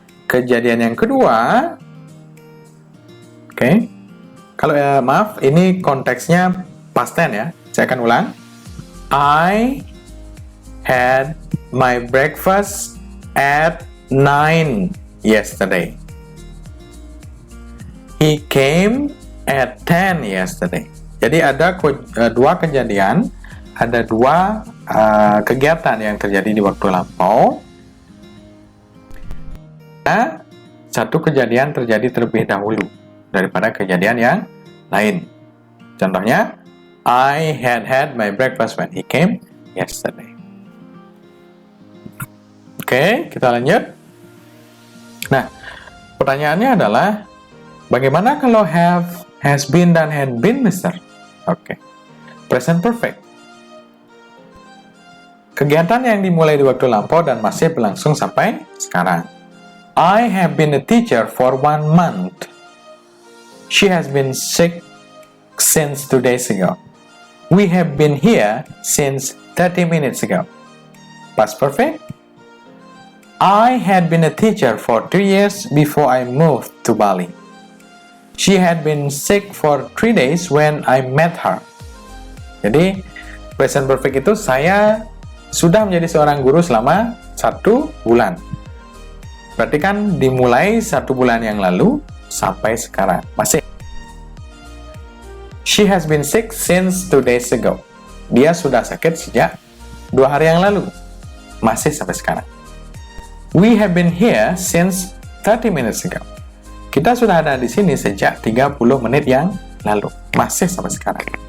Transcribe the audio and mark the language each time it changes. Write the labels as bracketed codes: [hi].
[id] Kejadian yang kedua, oke. Kalau maaf, ini konteksnya past tense ya. Saya akan ulang. [en] I had my breakfast at 9 yesterday. He came at 10 yesterday. [id] Jadi ada dua kejadian, ada dua kegiatan yang terjadi di waktu lampau. Nah, satu kejadian terjadi terlebih dahulu daripada kejadian yang lain. Contohnya, [en] I had my breakfast when he came yesterday. [id] Oke, kita lanjut. Nah, pertanyaannya adalah, bagaimana kalau have, has been, dan had been, Mister? Oke. Present perfect. Kegiatan yang dimulai di waktu lampau dan masih berlangsung sampai sekarang. [en] I have been a teacher for 1 month. She has been sick since 2 days ago. We have been here since 30 minutes ago. Past perfect. I had been a teacher for 2 years before I moved to Bali. She had been sick for 3 days when I met her. [id] Jadi, present perfect itu saya sudah menjadi seorang guru selama 1 bulan. Berarti kan dimulai 1 bulan yang lalu sampai sekarang. Masih. [en] She has been sick since 2 days ago. [id] Dia sudah sakit sejak 2 hari yang lalu. Masih sampai sekarang. [en] We have been here since 30 minutes ago. [id] Kita sudah ada di sini sejak 30 menit yang lalu. Masih sampai sekarang.